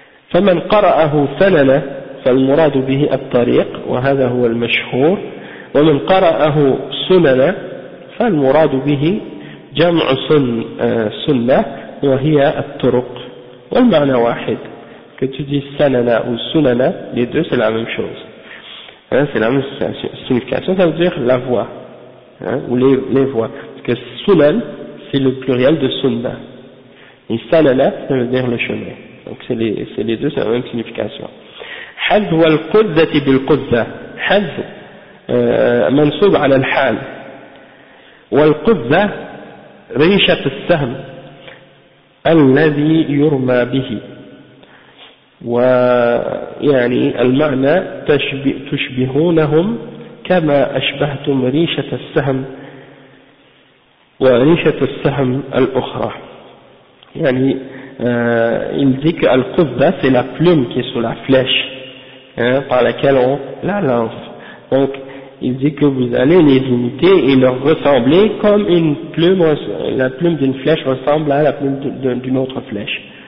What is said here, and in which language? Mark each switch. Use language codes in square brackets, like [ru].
[ar] فمن قرأه سنن فالمراد به الطريق وهذا هو المشهور، ومن قرأه سنن فالمراد به جمع سنة وهي الطرق، والمعنى واحد. [fr] Que tu dis sanana ou sunana, les deux c'est la même chose. Hein, c'est la même signification, ça veut dire la voie. Hein, ou les voies. Parce que sunan, c'est le pluriel de sunna. Et sanana, ça veut dire le chemin. Donc c'est les deux, c'est la même signification. [ar] Hadd wa al-qudzati bil-qudza. Hadd, mansoub ala al-hal. Wa al-qudza, rishat al-sahm, alladhi yurma bihi. ويعني المعنى تشبهونهم كما أشبهتم ريشة السهم وريشة السهم الأخرى. يعني [fr] il dit que [ar] القذة [fr] c'est la plume qui est sur la flèche par laquelle on la lance. Donc il dit que vous allez les imiter et leur ressembler comme une plume, la plume d'une flèche ressemble à la plume d'une autre flèche.